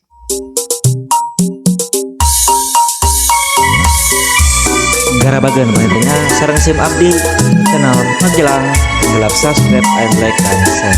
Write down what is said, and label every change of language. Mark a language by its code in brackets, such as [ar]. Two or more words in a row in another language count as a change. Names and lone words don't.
[su] Garabagan manehna sareng sim abdi channel Magelang gelap [en] subscribe and like [su] dan share.